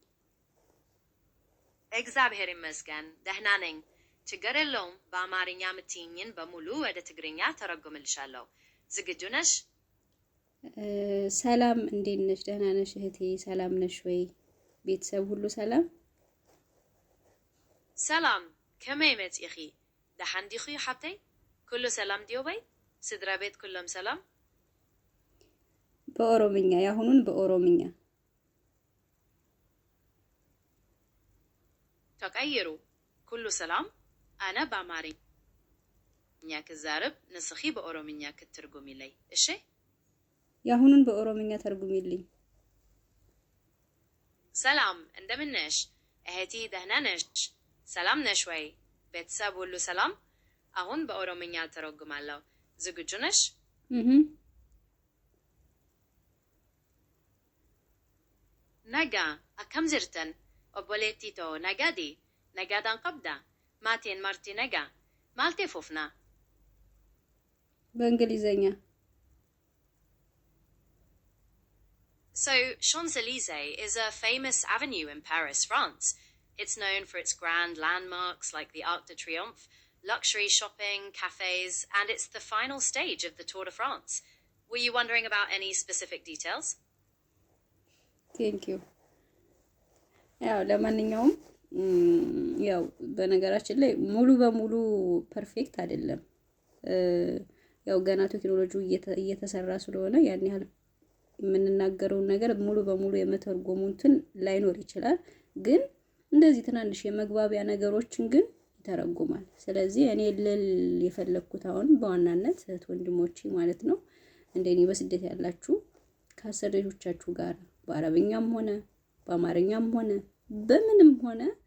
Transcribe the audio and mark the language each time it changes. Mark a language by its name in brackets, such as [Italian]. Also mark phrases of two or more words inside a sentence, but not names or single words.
[Amharic] እግዚአብሔር ይመስገን ደህና ነኝ። ችግር የለውም። በአማርኛ የምትይኝን በሙሉ ወደ ትግርኛ ተረጉምልሻለሁ። ዝግጁ ነሽ? ሰላም እንዴት ነሽ? ደህና ነሽ እህቴ? ሰላም ነሽ ወይ? ቤተሰብ ሁሉ ሰላም? [Tigrinya] ሰላም ከመይ መጽኢኺ? ደሓን ዲኺ ሓብተይ? ኩሉ ሰላም ድዮ በይ? ስድራ ቤት ኩሎም ሰላም? [Amharic] በኦሮምኛ ያሁኑን በኦሮምኛ [Tigrinya] ተቀይሩ። ኩሉ ሰላም። አነ በአማርኛ ክዛርብ ንስኺ በኦሮምኛ ክትርጉሚለይ እሺ? [Amharic] ያሁኑን በኦሮምኛ ተርጉሚልኝ። ሰላም እንደምን ነሽ እህቴ? ደህና ነሽ? ሰላም ነሽ ወይ? ቤተሰብ ሁሉ ሰላም? አሁን በኦሮምኛ ተረጉማለሁ። ዝግጁ ነሽ? [Oromo] ነጋ አከም ጅርተን ኦቦሌቲቶ ነጋዲ ነጋዳን ቀብዳ ማቴን ማርቲ ነጋ ማልቴ ፎፍና። [Amharic] በእንግሊዘኛ [English] So, Champs-Élysées is a famous avenue in Paris, France. It's known for its grand landmarks like the Arc de Triomphe, luxury shopping, cafes, and it's the final stage of the Tour de France. Were you wondering about any specific details? Thank you. [Amharic] ያው ለማንኛውም ያው በነገራችን ላይ ሙሉ በሙሉ ፐርፌክት አይደለም። ያው ገና ቴክኖሎጂው እየተሰራ ስለሆነ ያን ያህል የምንናገረውን ነገር ሙሉ በሙሉ የመተርጎሙትን ላይኖር ይችላል። ግን እንደዚህ ትናንሽ የመግባቢያ ነገሮችን ግን ይተረጉማል። ስለዚህ እኔ ልል የፈለኩት አሁን በዋናነት እህት ወንድሞቼ ማለት ነው እንደኔ በስደት ያላችሁ ከአሰሪዎቻችሁ ጋር በአረብኛም ሆነ በአማርኛም ሆነ በምንም ሆነ